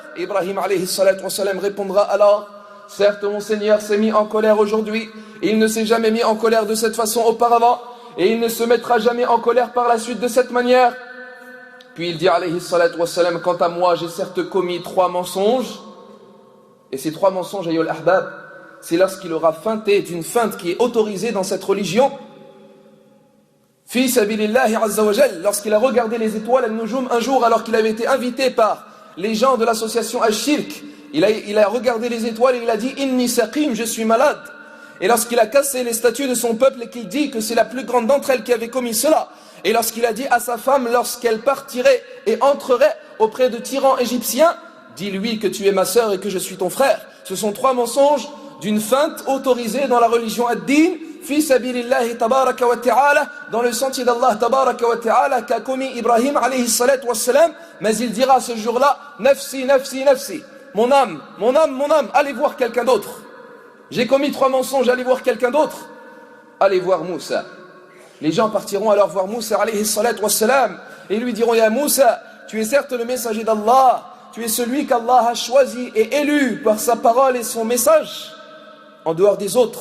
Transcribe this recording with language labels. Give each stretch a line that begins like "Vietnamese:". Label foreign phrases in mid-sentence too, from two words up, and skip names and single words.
French: Ibrahim
Arabic: عليه الصلاة والسلام
French: répondra alors: certes mon Seigneur s'est mis en colère aujourd'hui, et il ne s'est jamais mis en colère de cette façon auparavant, et il ne se mettra jamais en colère par la suite de cette manière. Puis il dit
Arabic: عليه الصلاة والسلام:
French: quant à moi j'ai certes commis 3 mensonges, et ces 3 mensonges,
Arabic: أيها الأحباب,
French: c'est lorsqu'il aura feinté d'une feinte qui est autorisée dans cette religion,
Arabic: في سبيل الله عز وجل,
French: lorsqu'il a regardé les étoiles al-nujum un jour alors qu'il avait été invité par les gens de l'association Al-Shirk. Il a regardé les étoiles et il a dit:
Arabic: إني سقيم,
French: je suis malade. Et lorsqu'il a cassé les statues de son peuple et qu'il dit que c'est la plus grande d'entre elles qui avait commis cela, et lorsqu'il a dit à sa femme lorsqu'elle partirait et entrerait auprès de tyrans égyptiens: dis-lui que tu es ma sœur et que je suis ton frère. Ce sont 3 mensonges d'une feinte autorisée dans la religion ad-din,
Arabic: في سبيل الله تبارك وتعالى,
French: dans le sentier d'Allah
Arabic: تبارك وتعالى,
French: qu'a commis Ibrahim
Arabic: عليه الصلاة والسلام.
French: Mais il dira ce jour-là:
Arabic: نفسي نفسي نفسي.
French: Mon âme, mon âme, mon âme, allez voir quelqu'un d'autre. J'ai commis 3 mensonges, allez voir quelqu'un d'autre. Allez voir Moussa. Les gens partiront alors voir Moussa
Arabic: عليه الصلاة والسلام
French: et lui diront: Ya Moussa, tu es certes le messager d'Allah, tu es celui qu'Allah a choisi et élu par sa parole et son message en dehors des autres.